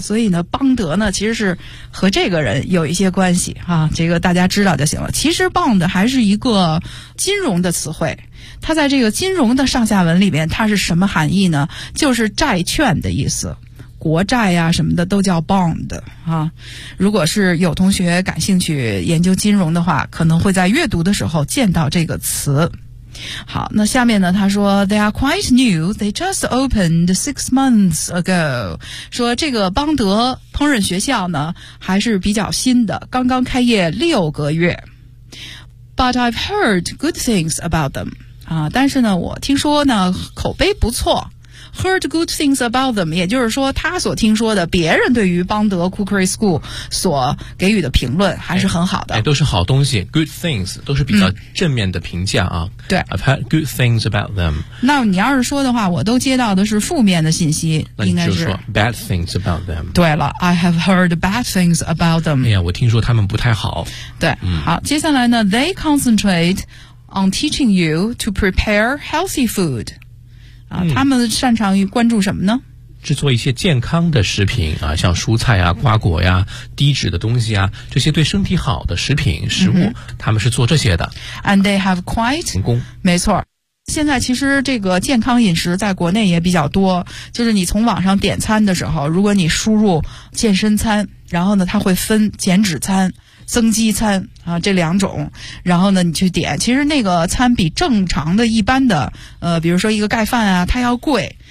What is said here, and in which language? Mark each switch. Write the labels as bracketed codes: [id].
[zh] 所以呢，邦德呢其实是和这个人有一些关系啊，这个大家知道就行了。其实 Bond 还是一个金融的词汇，它在这个金融的上下文里面它是什么含义呢？就是债券的意思，国债呀、啊、什么的都叫 bond 啊。如果是有同学感兴趣研究金融的话，可能会在阅读的时候见到这个词。好，那下面呢，他说 [en] They are quite new, they just opened 6 months ago. [zh] 说这个邦德烹饪学校呢还是比较新的，刚刚开业6个月。 [en] But I've heard good things about them. [zh] 啊，但是呢我听说呢口碑不错。 [en] Heard good things about them, [zh] 也就是说他所听说的别人对于邦德 Cookery School 所给予的评论还是很好的。哎哎、都是好东西 , [en] good things, [zh] 都是比较正面的评价啊。对。 [en] I've heard good things about them. [zh] 那你要是说的话，我都接到的是负面的信息，应该是。那你就说 [en] bad things about them. [zh] 对了 [en] ,I have heard bad things about them. [zh] 哎呀，我听说他们不太好。对。好，接下来呢 [en] ,they concentrate on teaching you to prepare healthy food. [zh] 啊，他们擅长于关注什么呢？制作一些健康的食品啊，像蔬菜啊、瓜果呀、低脂的东西啊，这些对身体好的食品食物，他们是做这些的。 [en] And they have quite [zh] 成功，没错。现在其实这个健康饮食在国内也比较多，就是你从网上点餐的时候，如果你输入健身餐，然后呢，它会分减脂餐、增肌餐啊这两种，然后呢你去点，其实那个餐比正常的一般的比如说一个盖饭啊它要贵。